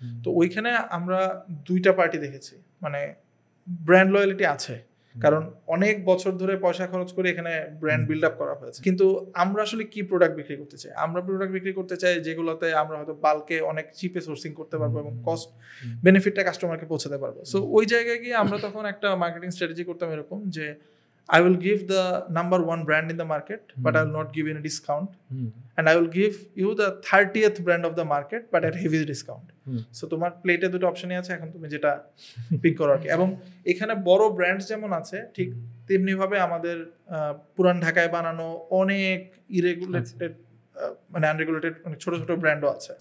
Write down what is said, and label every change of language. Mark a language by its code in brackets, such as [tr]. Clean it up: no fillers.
[bn] তো ওইখানে আমরা দুইটা পার্টি দেখেছি, মানে ব্র্যান্ড লয়ালিটি আছে, কারণ অনেক বছর ধরে পয়সা খরচ করে এখানে ব্র্যান্ড বিল্ড আপ করা হয়েছে, কিন্তু আমরা আসলে কি প্রোডাক্ট বিক্রি করতে চাই? আমরা প্রোডাক্ট বিক্রি করতে চাই যেগুলোতে আমরা হয়তো বাল্কে অনেক চিপে সোর্সিং করতে পারবো এবং কস্ট বেনিফিটটা কাস্টমারকে পৌঁছাতে পারবো। সো ওই জায়গায় গিয়ে আমরা তখন একটা মার্কেটিং স্ট্র্যাটেজি করতাম এরকম যে [en] I will give the number one brand in the market, but I will not give you any discount. And I will give you the 30th brand of the market, but at heavy discount. [bn] So তোমার প্লেটে দুটো অপশনই আছে, এখন তুমি যেটা pick করো আর কি। এবং এখানে বড় ব্র্যান্ডস যেমন আছে ঠিক তেমনি ভাবে আমাদের পুরান ঢাকায় বানানো অনেক ইরেগুলেটেড মানে আনরেগুলেটেড অনেক ছোট ছোট ব্র্যান্ডও আছে।